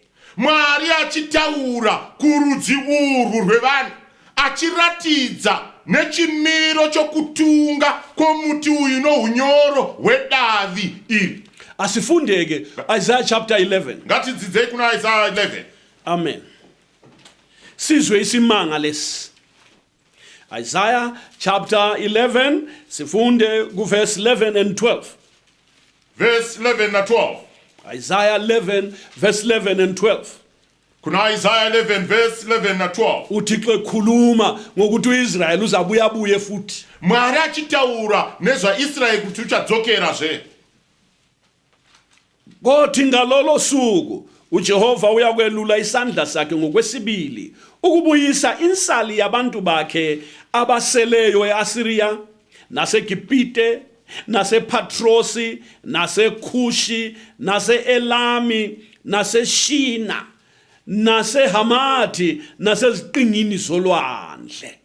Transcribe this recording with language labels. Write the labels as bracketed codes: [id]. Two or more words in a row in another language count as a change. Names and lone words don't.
[sn] Mwari achitaura kurudzi urwu rwevanhu achiratidza nechimiro chokutunga kwomuti uyu nounyoro hwedavi iri. [nd] Asifundeke Isaiah chapter 11. [sn] Ngatidzidzei kuna Isaiah 11. [nd] Amen. Sizwe isimanga lesi. Isaiah chapter 11 sifunde ku [en] verse 11 and 12. [sn] Verse 11 na 12. [en] Isaiah 11 verse 11 and 12. [sn] Kuna Isaiah 11 verse 11 na 12. [nd] uThixo ekhuluma ngokuthi uIsrael uzabuya buye futhi. [sn] Mwari achitaura nezvaIsraeri kuti uchadzokerazve. [nd] Kodwa ngalolo suku uJehova uyakwelula isandla sakhe ngokwesibili ukubuyisa insali yabantu bakhe abaseleyo eAsiria naseGibhite nasePatrosi naseKhushi naseElami naseShina naseHamathi naseziqingini zolwandle.